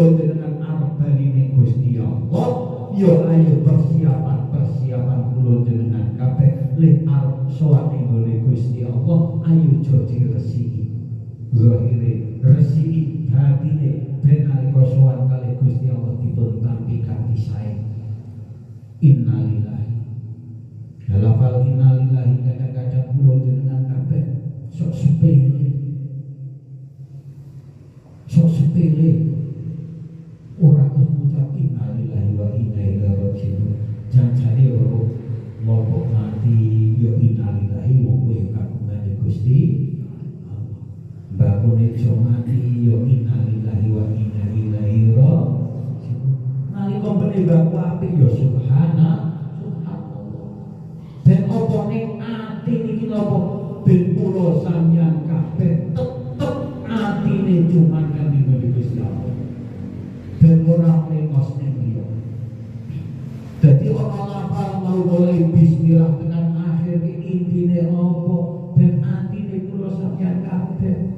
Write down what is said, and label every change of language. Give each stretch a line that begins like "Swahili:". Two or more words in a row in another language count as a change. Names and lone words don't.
Javanese: jenengan arep bali ning Gusti Allah ya ayo persiapan kula jenengan kabeh lek arep sowan ning Gusti Allah ayo jadi resiki zahire resiki batine ben nalika sowan kali Gusti Allah dipun tampi kanthi sae innalillahi lafal innalillahi kadang-kadang kula jenengan kabeh sok sepele ora ngucap
Arabic: innalillahi wa inna ilaihi raji'un
Javanese: janjane ora lopo mati yo innalillahi wong kowe kagungane Gusti bakune iso mati yo
Arabic: innalillahi wa inna ilaihi raji'un
Javanese: nalika bene baku apik yo subhanallah ben apa ning ati niki napa ben kula sampeyan kabeh tetep atine cuman kangge Gusti Allah ben ora lengos ning liya dadi ana lafal mau mulai bismillah tekan akhir iki intine apa ben atine kula sampeyan kabeh